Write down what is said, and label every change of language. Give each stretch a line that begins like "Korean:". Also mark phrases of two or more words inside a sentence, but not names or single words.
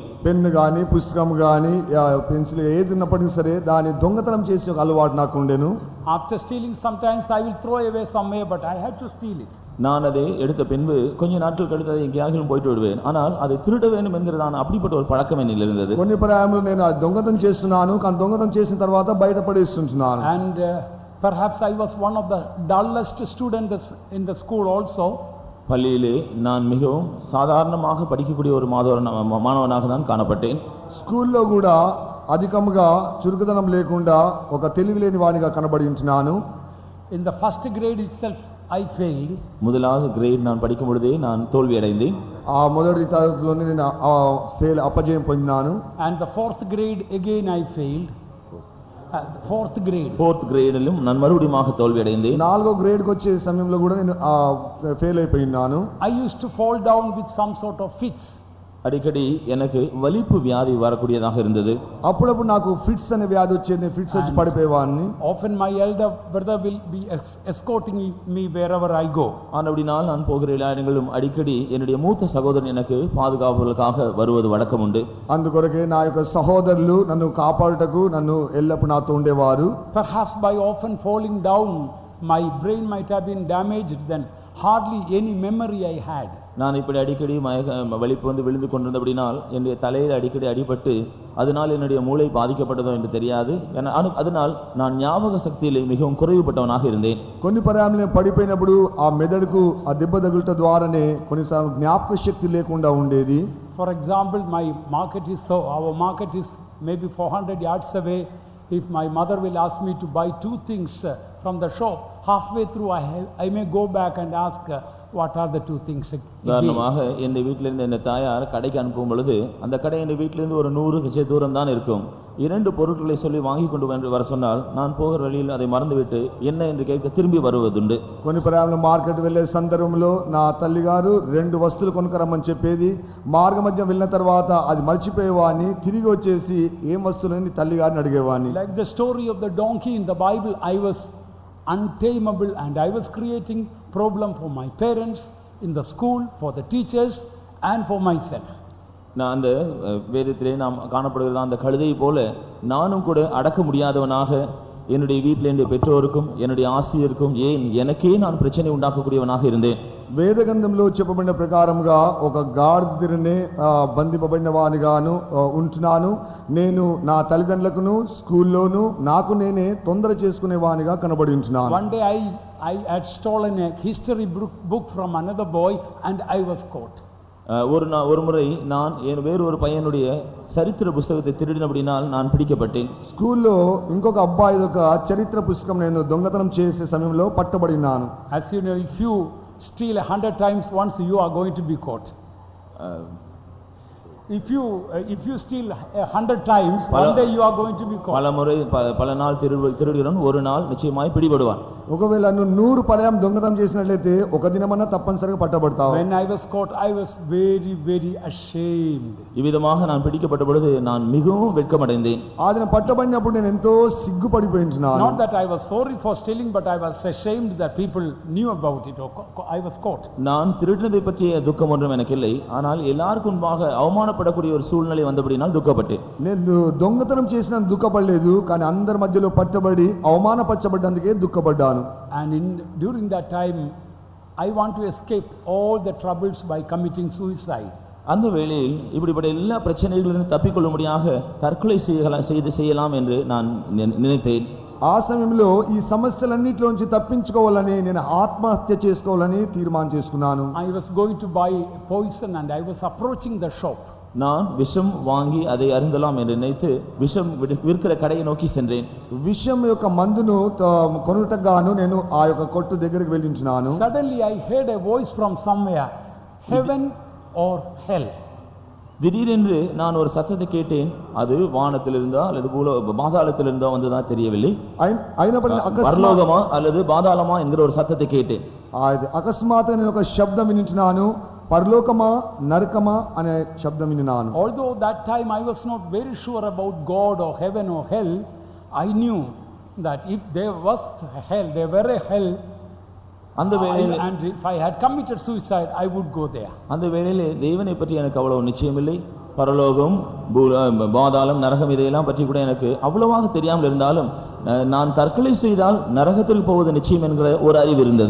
Telugu: పెన్ను గాని పుస్తకం గాని పెన్సిల్ ఏది ఉన్నప్పటికీ సరే దాని దొంగతనం చేసే ఒక అలవాటు నాకు ఉండెను.
English: After stealing, sometimes I will throw away somewhere, but I had to steal it.
Tamil: நான் அதை எடுத்த பின்பு கொஞ்ச நாட்கள் கழித்து அதை எங்கேயாகிலும் போயிட்டு விடுவேன். ஆனால் அதை திருட வேண்டும் என்கிறதான அப்படிப்பட்ட ஒரு பழக்கம் என்னில் இருந்தது.
Telugu: కొన్ని పర్యాయములు నేను దొంగతనం చేస్తున్నాను, కానీ దొంగతనం చేసిన తర్వాత బయట పడేస్తున్నాను.
English: And perhaps I was one of the dullest students in the school also.
Tamil: பள்ளியிலே நான் மிகவும் சாதாரணமாக படிக்கக்கூடிய ஒரு மாணவனாக தான் காணப்பட்டேன்.
Telugu: స్కూల్లో కూడా అధికముగా చురుకుదనం లేకుండా ఒక తెలివిలేని వానిగా కనబడించినాను.
English: In the first grade itself I failed.
Tamil: முதலாவது கிரேட் நான் படிக்கும் பொழுதே நான் தோல்வி அடைந்தேன்.
Telugu: ఆ మొదటి తరగతిలోనే నేను ఫెయిల్ అపజయం పొందినాను.
English: And the fourth grade again I failed. Fourth
Tamil: గ్రేడ్లో நான் மறுபடியும் தோல்வி அடைந்தேன்.
Telugu: నాలుగో గ్రేడ్ కి వచ్చే సమయంలో కూడా నేను ఫెయిల్ అయిపోయినాను.
English: I used to fall down with some sort of fits.
Tamil: அடிக்கடி எனக்கு வலிப்பு வியாதி வரக்கூடியதாக இருந்தது.
Telugu: అప్పుడప్పుడు నాకు ఫిట్స్ అనే వ్యాధి వచ్చేది. ఫిట్స్ వచ్చి పడిపోయేవాడిని.
English: Often my elder brother will be escorting me wherever I go.
Tamil: ஆனபடினால் நான் போகிற எல்லா இடங்களிலும் அடிக்கடி என்னுடைய மூத்த சகோதரன் எனக்கு பாதுகாப்புகளுக்காக வருவது வழக்கம் உண்டு.
Telugu: అందుకొరకే నా యొక్క సహోదరులు నన్ను కాపాడుటకు నన్ను ఎల్లప్పుడూ నాతో ఉండేవారు.
English: Perhaps by often falling down my brain might have been damaged, then hardly any memory I had.
Tamil: நான் இப்படி அடிக்கடி வலிப்பு வந்து விழுந்து கொண்டிருந்தபடினால் என்னுடைய தலையில் அடிக்கடி அடிபட்டு அதனால் என்னுடைய மூளை பாதிக்கப்பட்டதோ என்று தெரியாது. அதனால் நான் ஞாபக சக்தியிலே மிகவும் குறைவுபட்டவனாக இருந்தேன்.
Telugu: కొన్ని పర్యాయాలు పడిపోయినప్పుడు ఆ మెదడుకు ఆ దెబ్బ తగులుట ద్వారానే కొన్నిసార్లు జ్ఞాపక శక్తి లేకుండా ఉండేది.
English: For example, our market is maybe 400 yards away. If my mother will ask me to buy two things from the shop, halfway through I may go back and ask what are the two things.
Tamil: உதாரணமாக என் வீட்டிலிருந்து என் தாயார் கடைக்கு அனுப்பும் பொழுது அந்த கடை என் வீட்டிலிருந்து ஒரு 100 கஜ தூரம் தான் இருக்கும். 2 பொருட்களை சொல்லி வாங்கி கொண்டு வர சொன்னால் நான் போகிற வழியில் அதை மறந்துவிட்டு என்ன என்று கேட்க திரும்பி வருவதுண்டு.
Telugu: కొన్ని పర్యాయాలు మార్కెట్ వెళ్ళే సందర్భంలో నా తల్లి గారు 2 వస్తువులు కొనుక్కరమ్మని చెప్పేది. మార్గ మధ్య వెళ్ళిన తర్వాత అది మర్చిపోయేవాని తిరిగి వచ్చేసి ఏం వస్తువులని తల్లి గారిని అడిగేవాని.
English: Like the story of the donkey in the Bible, I was untamable and I was creating problem for my parents, in the school, for the teachers and for myself.
Tamil: நான் அந்த வேதத்திலே நாம் காணப்படுகிற அந்த கழுதை போல நானும் கூட அடக்க முடியாதவனாக என்னுடைய வீட்டில் என்னுடைய பெற்றோருக்கும் என்னுடைய ஆசிரியருக்கும் ஏன் எனக்கே நான் பிரச்சனை உண்டாக்கக்கூடியவனாக இருந்தேன்.
Telugu: వేదగంధంలో చెప్పబడిన ప్రకారముగా ఒక గాడిదనే బంధింపబడిన వానిగాను ఉంటున్నాను. నేను నా తల్లిదండ్రులకును స్కూల్లోను నాకు నేనే తొందర చేసుకునే వానిగా కనబడి ఉంటున్నాను.
English: One day I had stolen a history book from another boy and I was caught.
Tamil: ஒரு முறை நான் வேறு ஒரு பையனுடைய சரித்திர புத்தகத்தை திருடினபடினால் நான் பிடிக்கப்பட்டேன்.
Telugu: స్కూల్లో ఇంకొక అబ్బాయి ఒక చరిత్ర పుస్తకం నేను దొంగతనం చేసే సమయంలో పట్టబడినాను.
English: As you know, if you steal 100 times once, you are going to be caught. If you steal 100 times, one day you are going to be caught.
Tamil: பல நாள் திருடுகிறவன் ஒரு நாள் நிச்சயமாய் பிடிபடுவான்.
Telugu: ఒకవేళ నువ్వు 100 పర్యాయం దొంగతనం చేసినట్లయితే ఒక దినమన్నా తప్పనిసరిగా పట్టబడతావు.
English: When I was caught, I was very very ashamed.
Tamil: இவ்விதமாக நான் பிடிக்கப்பட்ட பொழுது நான் மிகவும் வெட்கமடைந்தேன்.
Telugu: ఆ దిన పట్టబడినప్పుడు నేను ఎంతో సిగ్గుపడిపోయించున్నాను.
English: Not that I was sorry for stealing, but I was ashamed that people knew about it. I was caught.
Tamil: நான் திருடினதை பற்றிய துக்கம் ஒன்றும் எனக்கு இல்லை. ஆனால் எல்லாருக்கும் முன்பாக அவமானப்படக்கூடிய ஒரு சூழ்நிலை வந்தபடினால் துக்கப்பட்டேன்.
Telugu: నేను దొంగతనం చేసిన దుఃఖపడలేదు, కానీ అందరి మధ్యలో పట్టబడి అవమానపరచబడ్డందుకే దుఃఖపడ్డాను.
English: And during that time I want to escape all the troubles by committing suicide.
Tamil: அந்த வேளையில் இப்படிப்பட்ட எல்லா பிரச்சனைகளிலிருந்து தப்பிக்கொள்ளும்படியாக தற்கொலை செய்யலாம் என்று நான் நினைத்தேன்.
Telugu: ఆ సమయంలో ఈ సమస్యలన్నిటిలో నుంచి తప్పించుకోవాలని నేను ఆత్మహత్య చేసుకోవాలని తీర్మానం చేసుకున్నాను.
English: I was going to buy poison and I was approaching the shop.
Tamil: நான் விஷம் வாங்கி அதை அருந்தலாம் என்று நினைத்து விஷம் விற்கிற கடையை நோக்கி சென்றேன்.
Telugu: விஷం యొక్క మందును కొనుటగాను నేను ఆ యొక్క కొట్టు దగ్గరికి వెళ్ళించున్నాను.
English: Suddenly I heard a voice from somewhere, heaven or hell.
Tamil: திடீரென்று நான் ஒரு சத்தத்தை கேட்டேன். அது வானத்திலிருந்தா அல்லது பாதாளத்திலிருந்தா வந்ததா தெரியவில்லை. பரலோகமா அல்லது பாதாளமா என்கிற ஒரு சத்தத்தை கேட்டேன்.
Telugu: అకస్మాత్తుగా నేను ఒక శబ్దం వినించున్నాను. పరలోకమా నరకమా అనే శబ్దం విన్నాను.
English: Although that time I was not very sure about God or heaven or hell, I knew that if there was a hell, there were a hell,
Tamil: அந்த வேளையில்
English: and if I had committed suicide, I would go there.
Tamil: அந்த வேளையிலே தேவனை பற்றி எனக்கு அவ்வளவு நிச்சயமில்லை. பரலோகம், பாதாளம், நரகம் இதையெல்லாம் பற்றி கூட எனக்கு அவ்வளவாக தெரியாமல் இருந்தாலும் நான் தற்கொலை செய்தால் நரகத்திற்கு போவது நிச்சயம் என்கிற ஒரு அறிவு இருந்தது.